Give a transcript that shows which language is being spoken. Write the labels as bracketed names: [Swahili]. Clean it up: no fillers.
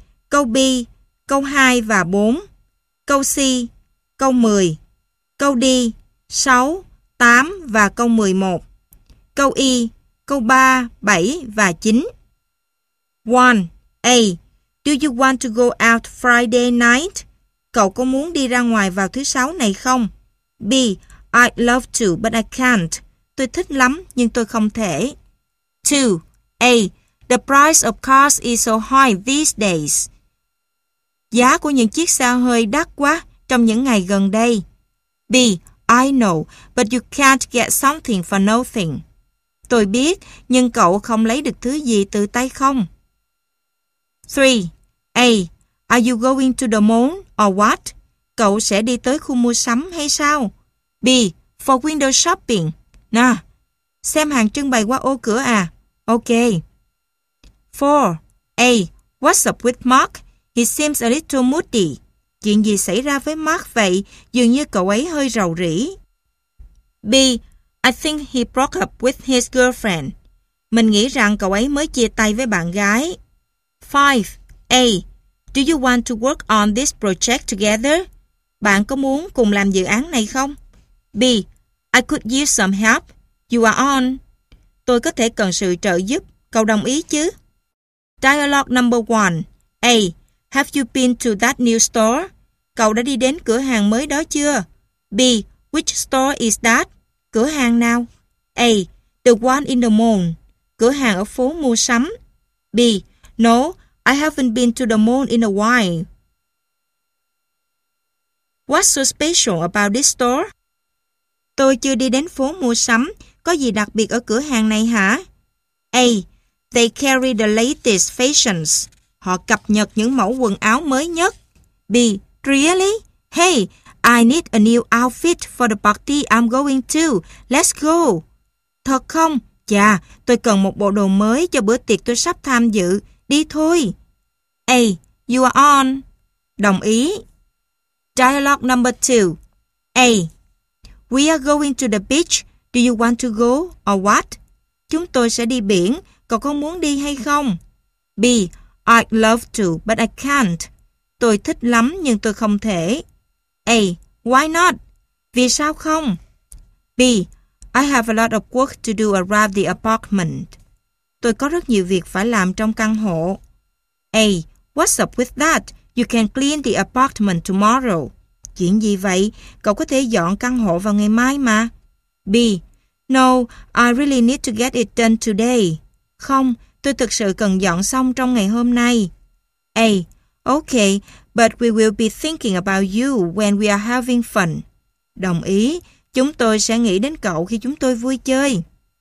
[Vietnamese] Câu B, câu 2 và 4. Câu C, câu 10. Câu D, 6, 8 và câu 11. Câu E, câu 3, 7 và 9. [English] 1. A. Do you want to go out Friday night? [Vietnamese] Cậu có muốn đi ra ngoài vào thứ sáu này không? [English] B. I'd love to, but I can't. [Vietnamese] Tôi thích lắm, nhưng tôi không thể. [English] 2. A. The price of cars is so high these days. [Vietnamese] Giá của những chiếc xe hơi đắt quá trong những ngày gần đây. [English] B. I know, but you can't get something for nothing. [Vietnamese] Tôi biết, nhưng cậu không lấy được thứ gì từ tay không. [English] 3. A. Are you going to the mall or what? [Vietnamese] Cậu sẽ đi tới khu mua sắm hay sao? B. [English] For window shopping. [Vietnamese] Nè, xem hàng trưng bày qua ô cửa à? [English] Ok. 4. A. What's up with Mark? He seems a little moody. [Vietnamese] Chuyện gì xảy ra với Mark vậy? Dường như cậu ấy hơi rầu rĩ. [English] B. I think he broke up with his girlfriend. [Vietnamese] Mình nghĩ rằng cậu ấy mới chia tay với bạn gái. [English] 5. A. Do you want to work on this project together? [Vietnamese] Bạn có muốn cùng làm dự án này không? [English] B. I could use some help. You are on. [Vietnamese] Tôi có thể cần sự trợ giúp. Cậu đồng ý chứ? [English] Dialogue number 1. A. Have you been to that new store? [Vietnamese] Cậu đã đi đến cửa hàng mới đó chưa? [English] B. Which store is that? [Vietnamese] Cửa hàng nào? [English] A. The one in the mall. [Vietnamese] Cửa hàng ở phố mua sắm. [English] B. No, I haven't been to the mall in a while. What's so special about this store? [Vietnamese] Tôi chưa đi đến phố mua sắm. Có gì đặc biệt ở cửa hàng này hả? [English] A. They carry the latest fashions. [Vietnamese] Họ cập nhật những mẫu quần áo mới nhất. [English] B. Really? Hey, I need a new outfit for the party I'm going to. Let's go. [Vietnamese] Thật không? Chà, tôi cần một bộ đồ mới cho bữa tiệc tôi sắp tham dự. Đi thôi. [English] A. You are on. [Vietnamese] Đồng ý. [English] Dialogue number 2. A. We are going to the beach. Do you want to go or what? [Vietnamese] Chúng tôi sẽ đi biển. Cậu có muốn đi hay không? [English] B. I'd love to, but I can't. [Vietnamese] Tôi thích lắm nhưng tôi không thể. [English] A. Why not? [Vietnamese] Vì sao không? [English] B. I have a lot of work to do around the apartment. [Vietnamese] Tôi có rất nhiều việc phải làm trong căn hộ. [English] A. What's up with that? You can clean the apartment tomorrow. [Vietnamese] Chuyện gì vậy? Cậu có thể dọn căn hộ vào ngày mai mà. [English] B. No, I really need to get it done today. [Vietnamese] Không, tôi thực sự cần dọn xong trong ngày hôm nay. [English] A. Okay, but we will be thinking about you when we are having fun. [Vietnamese] Đồng ý, chúng tôi sẽ nghĩ đến cậu khi chúng tôi vui chơi.